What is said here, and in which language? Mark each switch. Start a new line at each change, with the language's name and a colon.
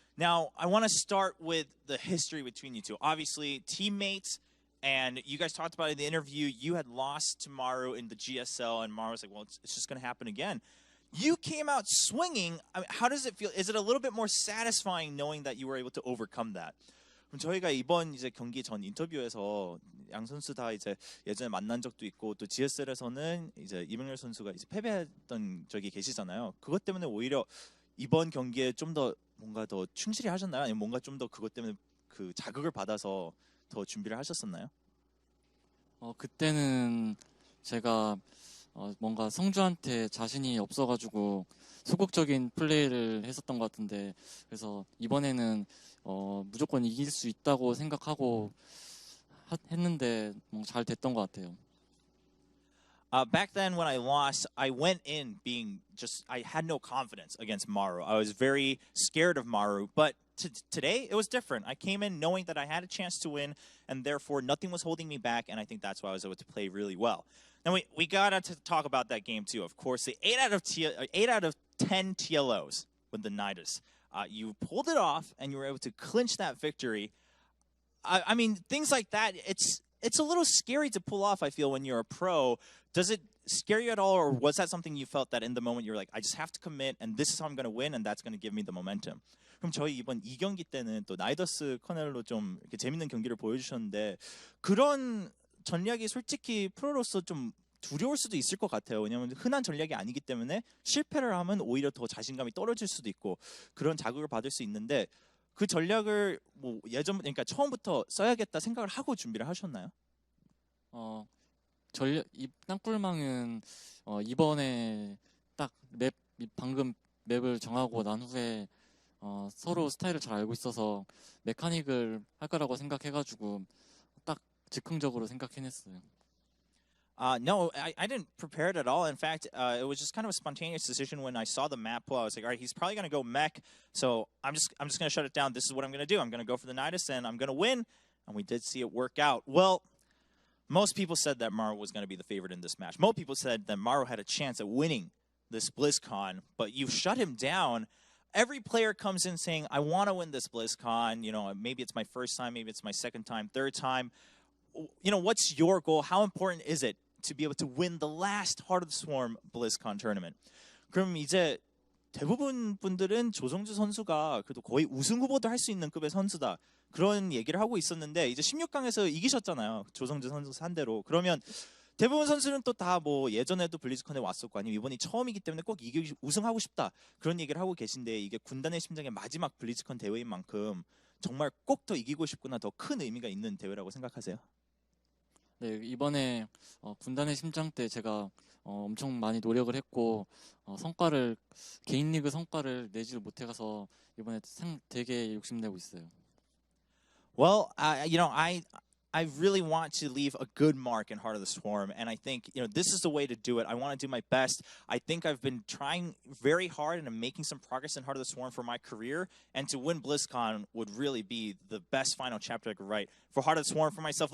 English: Now, I want to start with the history between you two. Obviously, teammates, and you guys talked about it in the interview. You had lost to Maru in the GSL, and Maru was like, well, it's just going to happen again. You came out swinging. I mean, how does it feel? Is it a little bit more satisfying knowing that you were able to overcome that?
Korean: 그럼 저희가 이번 이제 경기 전 인터뷰에서 양 선수 다 이제 예전에 만난 적도 있고 또 GSL에서는 이제 이병렬 선수가 이제 패배했던 적이 계시잖아요. 그것 때문에 오히려 이번 경기에 좀 더 뭔가 더 충실히 하셨나요? 아니면 뭔가 좀 더 그것 때문에 그 자극을 받아서 더 준비를 하셨었나요? 그때는 제가 뭔가 성주한테 자신이 없어가지고 소극적인 플레이를 했었던 것 같은데 그래서 이번에는 무조건 이길 수 있다고 생각하고 했는데 잘 됐던 것 같아요.
English: Back then when I lost, I went in being I had no confidence against Maru. I was very scared of Maru, but today it was different. I came in knowing that I had a chance to win, and therefore nothing was holding me back, and I think that's why I was able to play really well. Now we got to talk about that game too. Of course, the 8 out of 10 TLOs with the Nidus. You pulled it off, and you were able to clinch that victory. I mean, things like that, it's a little scary to pull off, I feel, when you're a pro. Does it scare you at all, or was that something you felt that in the moment you're like, I just have to commit, and this is how I'm going to win, and that's going to give me the momentum?
Korean: 그럼 저희 이번 2경기 때는 또 나이더스 커넬로 좀 이렇게 재밌는 경기를 보여주셨는데 그런 전략이 솔직히 프로로서 좀 두려울 수도 있을 것 같아요. 왜냐하면 흔한 전략이 아니기 때문에 실패를 하면 오히려 더 자신감이 떨어질 수도 있고 그런 자극을 받을 수 있는데 그 전략을 뭐 그러니까 처음부터 써야겠다 생각을 하고 준비를 하셨나요? 이 땅굴망은 이번에 딱 방금 맵을 정하고 난 후에 서로 스타일을 잘 알고 있어서 메카닉을 할 거라고 생각해가지고 딱 즉흥적으로 생각해냈어요.
English: No, I didn't prepare it at all. In fact, it was just kind of a spontaneous decision when I saw the map pool. I was like, all right, he's probably going to go mech, so I'm just going to shut it down. This is what I'm going to do. I'm going to go for the Nidus, and I'm going to win. And we did see it work out. Well, most people said that Maru was going to be the favorite in this match. Most people said that Maru had a chance at winning this BlizzCon, but you shut him down. Every player comes in saying, I want to win this BlizzCon. You know, maybe it's my first time, maybe it's my second time, third time. You know, what's your goal? How important is it to be able to win the last Heart of the Swarm BlizzCon tournament?
Korean: 그럼 이제 대부분 분들은 조성주 선수가 그래도 거의 우승 후보도 할 수 있는 급의 선수다. 그런 얘기를 하고 있었는데 이제 16강에서 이기셨잖아요. 조성주 선수 상대로. 그러면 대부분 선수는 또 다 뭐 예전에도 블리즈컨에 왔었고 아니면 이번이 처음이기 때문에 꼭 우승하고 싶다. 그런 얘기를 하고 계신데 이게 군단의 심장의 마지막 블리즈컨 대회인 만큼 정말 꼭 더 이기고 싶구나 더 큰 의미가 있는 대회라고 생각하세요? 네, 이번에 군단의 심장 때 제가 엄청 많이 노력을 했고 개인 리그 성과를 내지를 못해가서 이번에 되게 욕심내고 있어요.
English: Well, you know, I really want to leave a good mark in Heart of the Swarm, and I think, you know, this is the way to do it. I want to do my best. I think I've been trying very hard and I'm making some progress in Heart of the Swarm for my career, and to win BlizzCon would really be the best final chapter I could write for Heart of the Swarm for myself.